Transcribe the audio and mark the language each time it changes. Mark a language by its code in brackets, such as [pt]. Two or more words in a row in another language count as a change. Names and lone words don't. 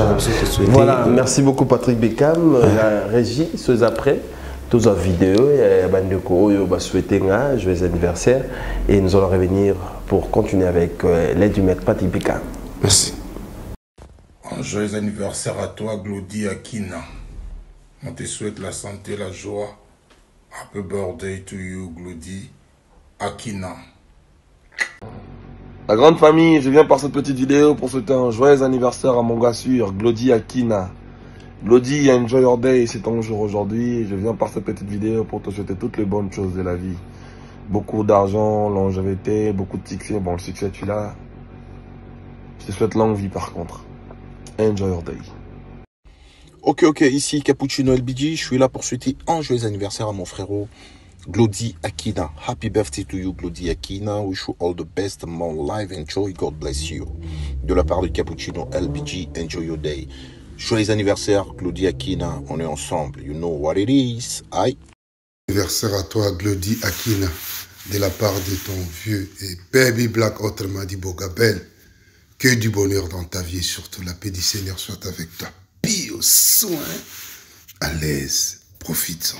[fr] voilà, merci beaucoup Patrick Bekam, la régie, ceux après, tous en vidéo, souhaiter un joyeux anniversaire et nous allons revenir pour continuer avec l'aide du maître Patrick Bekam. Merci. Un joyeux anniversaire à toi, Glody Akina. On te souhaite la santé, la joie. [en] Happy birthday to you, Glody Akina. [fr] La grande famille, je viens par cette petite vidéo pour souhaiter un joyeux anniversaire à mon gars sûr, Glody Akina. Glody, [en] enjoy your day, [fr] c'est ton jour aujourd'hui. Je viens par cette petite vidéo pour te souhaiter toutes les bonnes choses de la vie. Beaucoup d'argent, longévité, beaucoup de succès. Bon, le succès, tu l'as. Je te souhaite longue vie par contre. [en] Enjoy your day. [fr] Ok, ici Cappuccino LBG. Je suis là pour souhaiter un joyeux anniversaire à mon frérot Glody Akina. [en] Happy birthday to you, Glody Akina. Wish you all the best, more life, enjoy, God bless you. [fr] De la part de Cappuccino LBG, [en] enjoy your day. [fr] Joyeux anniversaire, Glody Akina. On est ensemble. [en] You know what it is. [fr] Aïe. Anniversaire à toi, Glody Akina. De la part de ton vieux et [en] baby black [fr] autrement dit Bogabel. Que du bonheur dans ta vie et surtout la paix du Seigneur soit avec toi. Pis au soin, à l'aise, profite-en.